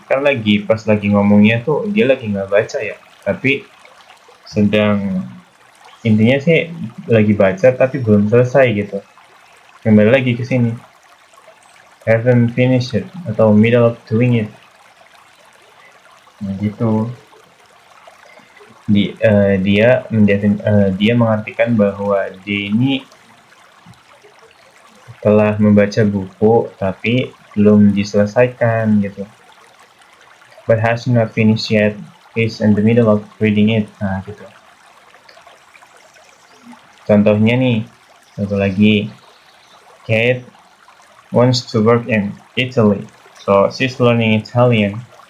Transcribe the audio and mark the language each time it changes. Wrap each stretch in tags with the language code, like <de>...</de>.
<id>Kan pas lagi ngomongnya tuh dia lagi nggak baca ya, tapi intinya sih lagi baca tapi belum selesai gitu. Kembali lagi ke sini,</id> <en>haven't finished it atau middle of doing it.</en> <id>Nah gitu. Dia mengartikan bahwa dia ini telah membaca buku tapi belum diselesaikan gitu.</id> <en>But has not finished yet. He's in the middle of reading it.</en> <id>Nah gitu. Contohnya nih, satu lagi,</id> <en>Kate wants to work in Italy, so she's learning Italian.</en>